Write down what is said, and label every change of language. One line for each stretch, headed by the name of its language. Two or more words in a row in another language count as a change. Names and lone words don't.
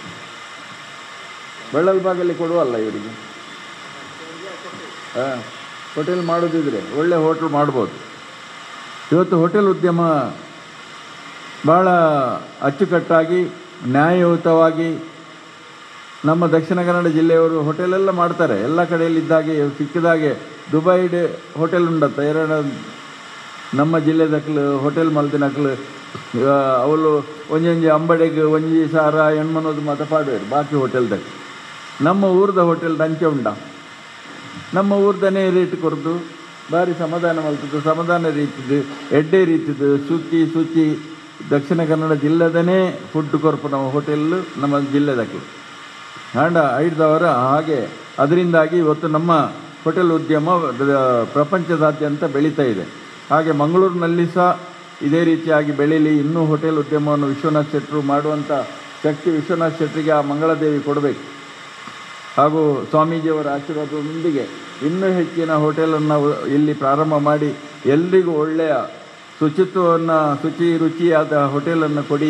Kannada: ಬೆಳ್ಳಲ್ಬಾಗಲ್ಲಿ ಕೊಡುವಲ್ಲ ಇವರಿಗೆ, ಹೋಟೆಲ್ ಮಾಡೋದಿದ್ರೆ ಒಳ್ಳೆ ಹೋಟ್ಲ್ ಮಾಡ್ಬೋದು. ಇವತ್ತು ಹೋಟೆಲ್ ಉದ್ಯಮ ಭಾಳ ಅಚ್ಚುಕಟ್ಟಾಗಿ ನ್ಯಾಯಯುತವಾಗಿ ನಮ್ಮ ದಕ್ಷಿಣ ಕನ್ನಡ ಜಿಲ್ಲೆಯವರು ಹೋಟೆಲೆಲ್ಲ ಮಾಡ್ತಾರೆ. ಎಲ್ಲ ಕಡೆಯಲ್ಲಿದ್ದಾಗೆ ಸಿಕ್ಕಿದಾಗೆ ದುಬೈ ಹೋಟೆಲ್ ಉಂಟಂತ
Tulu: ನಮ್ಮ ಜಿಲ್ಲೆದಕ್ಲು ಹೋಟೆಲ್ ಮಲ್ತಿನಕ್ಲು ಅವಳು ಒಂಜೊಂಜಿ ಅಂಬಡೆಗೆ ಒಂಜಿ ಸಾರ ಹೆಣ್ಮನೋದು ಮಾತ ಪಾಡುವೇರು ಬಾಕಿ ಹೋಟೆಲ್ದಾಗ. ನಮ್ಮ ಊರ್ದ ಹೋಟೆಲ್ ಅಂಚೆ ಉಂಡ, ನಮ್ಮ ಊರ್ದನೇ ರೇಟ್ ಕೊರ್ದು ಭಾರಿ ಸಮಾಧಾನ ಮಲ್ತದ್ದು, ಸಮಾಧಾನ ರೀತಿದ್ದು ಎಡ್ಡೆ ರೀತಿದ್ದು ಶುಚಿ ದಕ್ಷಿಣ ಕನ್ನಡ ಜಿಲ್ಲೆದನೇ ಫುಡ್ ಕೊರ್ಪು ನಮ್ಮ ಹೋಟೆಲ್ಲು ನಮ್ಮ ಜಿಲ್ಲೆದಕ್ಕೆ ಹಾಂಡ ಐದವರ.
Kannada: ಹಾಗೆ ಅದರಿಂದಾಗಿ ಇವತ್ತು ನಮ್ಮ ಹೋಟೆಲ್ ಉದ್ಯಮ ಪ್ರಪಂಚದಾದ್ಯಂತ ಬೆಳೀತಾ ಇದೆ. ಹಾಗೆ ಮಂಗಳೂರಿನಲ್ಲಿ ಸಹ ಇದೇ ರೀತಿಯಾಗಿ ಬೆಳೀಲಿ. ಇನ್ನೂ ಹೋಟೆಲ್ ಉದ್ಯಮವನ್ನು ವಿಶ್ವನಾಥ್ ಶೆಟ್ಟರು ಮಾಡುವಂಥ ಶಕ್ತಿ ವಿಶ್ವನಾಥ್ ಶೆಟ್ಟರಿಗೆ ಆ ಮಂಗಳದೇವಿ ಕೊಡಬೇಕು. ಹಾಗೂ ಸ್ವಾಮೀಜಿಯವರ ಆಶೀರ್ವಾದದೊಂದಿಗೆ ಇನ್ನೂ ಹೆಚ್ಚಿನ ಹೋಟೆಲನ್ನು ಇಲ್ಲಿ ಪ್ರಾರಂಭ ಮಾಡಿ ಎಲ್ರಿಗೂ ಒಳ್ಳೆಯ ರುಚಿಯಾದ ಹೋಟೆಲನ್ನು ಕೊಡಿ.